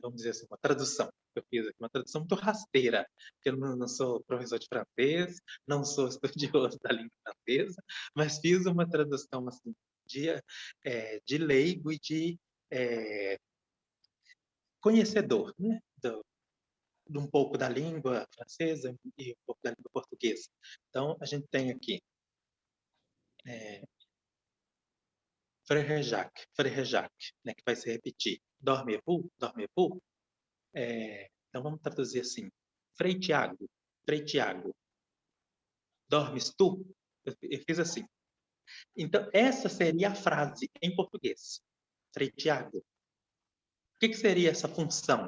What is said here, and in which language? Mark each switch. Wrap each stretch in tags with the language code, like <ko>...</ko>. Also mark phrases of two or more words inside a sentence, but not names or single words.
<pt>Vamos dizer assim, uma tradução que eu fiz aqui, uma tradução muito rasteira, porque eu não sou professor de francês, não sou estudioso da língua francesa, mas fiz uma tradução assim, de leigo e de conhecedor, né? De um pouco da língua francesa e um pouco da língua portuguesa. Então, a gente tem aqui Frère Jacques, né, que vai se repetir.</pt> <fr>Dormez-vous, dormez-vous.</fr> <pt>Então, vamos traduzir assim. Frei Tiago, dormes tu? Eu fiz assim. Então, essa seria a frase em português. Frei Tiago. O que seria essa função?</pt>